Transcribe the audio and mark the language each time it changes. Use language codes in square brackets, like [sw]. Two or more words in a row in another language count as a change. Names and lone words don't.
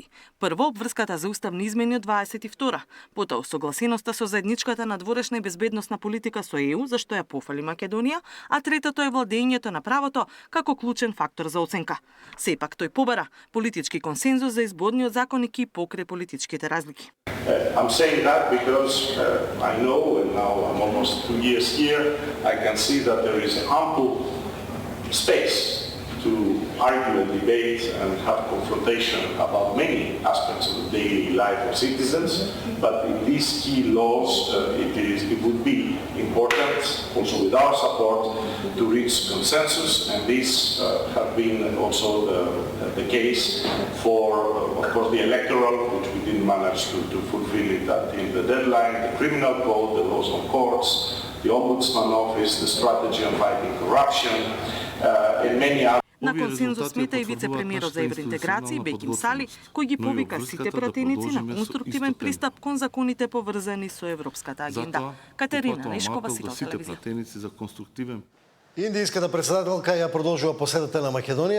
[mk] Прво, обврската за уставни измени од 22-та, потоа согласеноста со заедничката надворешна и безбедносна политика со ЕУ, за што ја пофали Македонија, а третото е владењето на правото како клучен фактор за оценка. Сепак тој побара политички консензус за изборниот законник и покрај политичките разлики. [en] I'm saying that because I know, and now I'm almost 2 years here, I can see that there is ample space to argue and debate and have confrontation about many aspects of the daily life of citizens, but in these key laws it would be important, also with our support, to reach consensus, and this has been also the case for, of course, the electoral, which we didn't manage to fulfill it in the deadline, the criminal code, the laws on courts, the Ombudsman Office, the strategy on fighting corruption, and many other. [mk] На консензус смета и вице-премиерот за евроинтеграција Беким Сали, кој ги повика сите пратеници на конструктивен пристап кон законите поврзани со европската агенда. Катерина Нешкова, Сител телевизија. Индијската председателка ја продолжува посетата на Македонија.